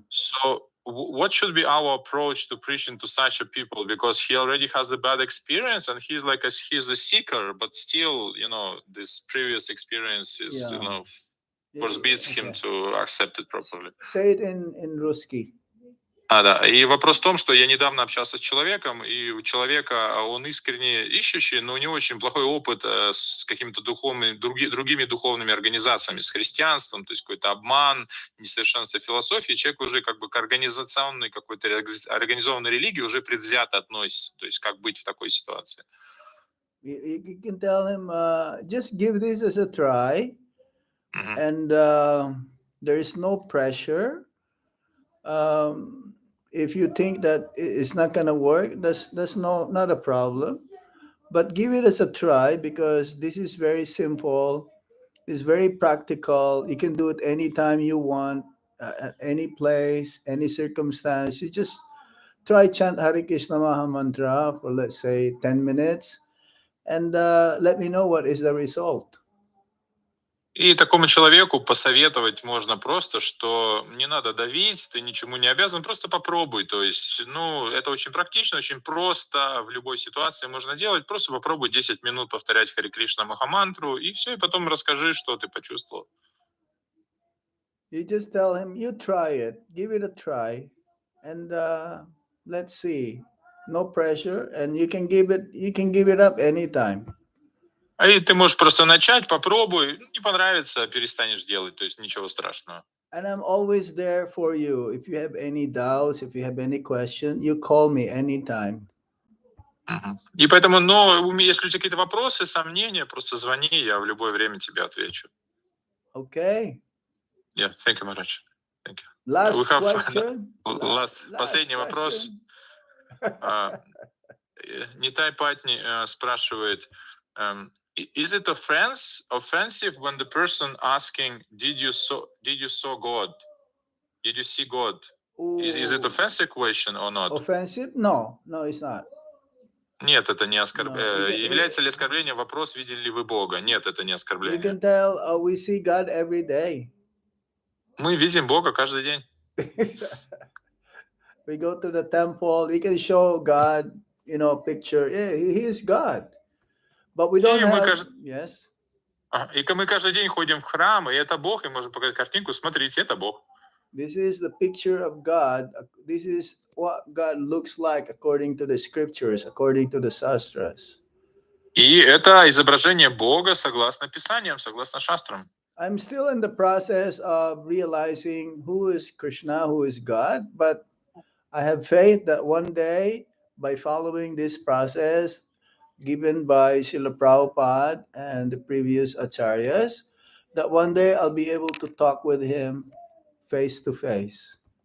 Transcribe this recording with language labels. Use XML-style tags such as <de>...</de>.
<en>So what should be our approach to preaching to such a people? Because he already has the bad experience and he's a seeker, but still, this previous experience is, forbids him to accept it properly. Say it in Ruski.</en> <ru>Да. И вопрос в том, что я недавно общался с человеком, и у человека он искренне ищущий, но у него очень плохой опыт с какими-то другими духовными организациями, с христианством, то есть какой-то обман, несовершенство философии. Человек уже как бы к организационной какой-то организованной религии уже предвзято относится. То есть как быть в такой ситуации?</ru> <en>You can tell him, just give this as a try, and there is no pressure. If you think that it's not going to work, that's not a problem. But give it as a try, because this is very simple. It's very practical. You can do it anytime you want, at any place, any circumstance. You just try chant Hare Krishna Maha Mantra for, let's say, 10 minutes, and let me know what is the result.</en> <ru>И такому человеку посоветовать можно просто, что не надо давить, ты ничему не обязан, просто попробуй. То есть, это очень практично, очень просто, в любой ситуации можно делать. Просто попробуй 10 минут повторять Харе Кришна Махамантру, и все, и потом расскажи, что ты почувствовал.</ru> <en>You just tell him, you try it, give it a try, and let's see. No pressure, and you can give it up anytime.</en> <ru>И ты можешь просто начать, попробуй, не понравится, перестанешь делать, то есть ничего страшного.</ru> <en>And I'm always there for you. If you have any doubts, if you have any question, you call me anytime.</en> <ru>И поэтому, если у тебя какие-то вопросы, сомнения, просто звони, я в любое время тебе отвечу.</ru> <en>Okay. Yeah, thank you, Maharaj. Thank you. Last question.</en> <ru>Последний вопрос.</ru> <en>Нитай Патни</en> <ru>спрашивает,</ru> <en>is it offensive when the person asking, did you saw God? Did you see God? Is it offensive question or not? Offensive? No, it's not.</en> <ru>Нет, это не оскорбление. Является ли оскорблением вопрос, видели ли вы Бога? Нет, это не оскорбление.</ru> <en>You can tell we see God every day.</en> <ru>Мы видим Бога каждый день.</ru> <en>We go to the temple. You can show God, picture. Yeah, He is God. But we don't have. Yes.</en> <ru>И мы каждый день ходим в храм, и это Бог, и можем показать картинку. Смотрите, это Бог.</ru> <en>This is the picture of God. This is what God looks like according to the scriptures, according to the sastras.</en> <ru>И это изображение Бога согласно Писаниям, согласно шастрам.</ru> <en>I'm still in the process of realizing who is Krishna, who is God, but I have faith that one day, by following this process given by Srila Prabhupada and the previous acharyas, that one day I'll be able to talk with him face to face.</en>